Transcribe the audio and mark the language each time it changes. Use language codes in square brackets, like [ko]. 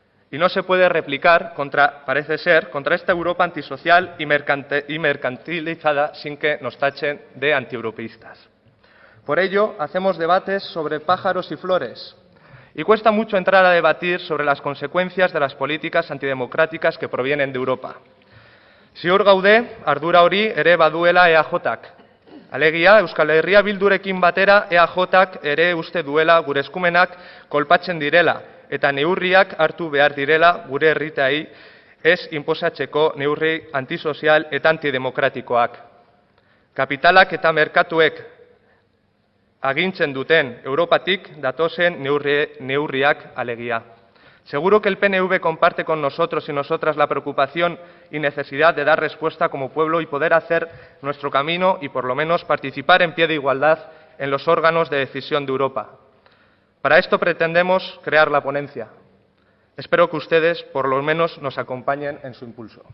[es] Y no se puede replicar, parece ser, contra esta Europa antisocial y mercantilizada sin que nos tachen de antieuropeístas. Por ello, hacemos debates sobre pájaros y flores. Y cuesta mucho entrar a debatir sobre las consecuencias de las políticas antidemocráticas que provienen de Europa. [eu] Ziur gaude, ardura hori ere baduela EAJak. Alegia, Euskal Herria Bildurekin batera EAJak ere uste duela gure eskumenak kolpatzen direla, eta neurriak hartu behar direla gure herritarrei ez inposatzeko neurri antisozial eta antidemokratikoak. Kapitalak eta merkatuek agintzen duten Europatik datozen neurriak alegia. [es] Seguro que el PNV comparte con nosotros y nosotras la preocupación y necesidad de dar respuesta como pueblo y poder hacer nuestro camino y por lo menos participar en pie de igualdad en los órganos de decisión de Europa. Para esto pretendemos crear la ponencia. Espero que ustedes por lo menos nos acompañen en su impulso.